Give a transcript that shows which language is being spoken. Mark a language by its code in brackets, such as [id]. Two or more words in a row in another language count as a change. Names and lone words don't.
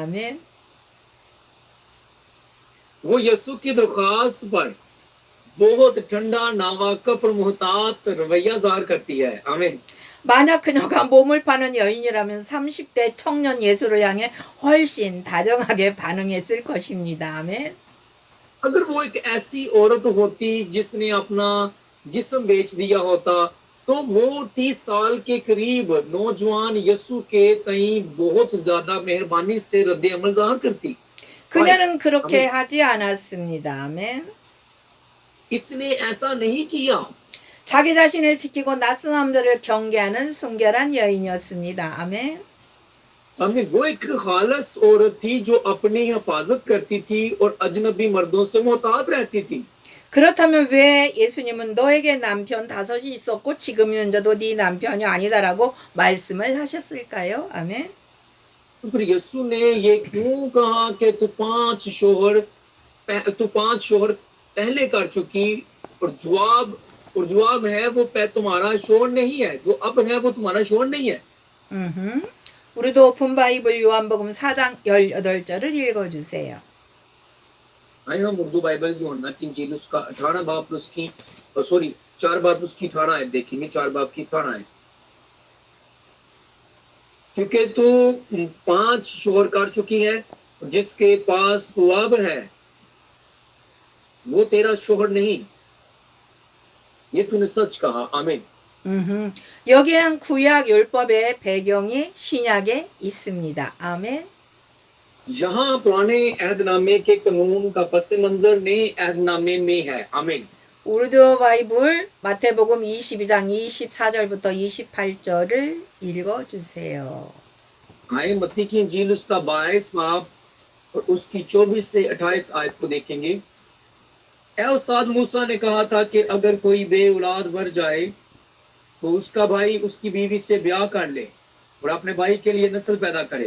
[ko] 아멘. [ur] وہ یسوع کی درخواست پر بہت ٹھنڈا ناواقف اور محتاط رویہ ظاہر کرتی ہے. आमीन। [ko] 만약 그녀가 몸을 파는 여인이라면 30대 청년 예수를 향해 훨씬 다정하게 반응했을 것입니다. 아멘. [ur] اگر وہ ایک ایسی عورت ہوتی جس نے اپنا جسم بیچ دیا ہوتا تو وہ 30 سال کے قریب نوجوان یسوع کے تئیں بہت زیادہ مہربانی سے رد عمل ظاہر کرتی. [ko] 그녀는 그렇게 하지 않았습니다. 아멘. [ur] اس نے ایسا نہیں کیا. [ko] 자기 자신을 지키고 낯선 남자를 경계하는 순결한 여인이었습니다. 아멘. [ur] आमीन। وہ ایک خالص عورت تھی جو اپنی حفاظت کرتی تھی اور اجنبی مردوں سے محتاط رہتی تھی. [ko] 그렇다면 왜 예수님은 너에게 남편 5이 있었고 지금 있는 자도 네 남편이 아니다라고 말씀을 하셨을까요? 아멘. [ur] پھر یسوع نے یہ کیوں کہا کہ تو 5 شوہر پہلے کر چکی، اور جواب ہے وہ تمہارا شوہر نہیں ہے، جو اب ہے وہ تمہارا شوہر نہیں ہے. [ko] 우리도 오픈 바이블 요한복음 4장 18절을 읽어주세요. [ur] آئیے ہم اردو بائبل یوحنا کی انجیل اس کا 18 باب اس کی 4 باب اس کی 18 آیت دیکھیں گے. 4 باب کی 18 آیت، کیونکہ تو 5 شوہر کر چکی ہے، جس کے پاس تو اب ہے وہ تیرا شوہر نہیں، یہ تو نے سچ کہا آمین. [ko] 여기엔 구약 율법의 배경이 신약에 있습니다. 아멘. [ur] یہاں پرانے عہدنامے کے قانون کا پس منظر نئے عہدنامے میں ہے آمین. [ko] 우르드 바이블 마태복음 22장 24절부터 28절을 읽어 주세요. [ur] آئے متی کی انجیل اس کا 22 باب اور اس کی 24 سے 28 آیت کو دیکھیں گے. اے استاد موسیٰ نے کہا تھا کہ اگر کوئی بے اولاد مر جائے تو اس کا بھائی اس کی بیوی سے بیاہ کر لے اور اپنے بھائی کے لیے نسل پیدا کرے.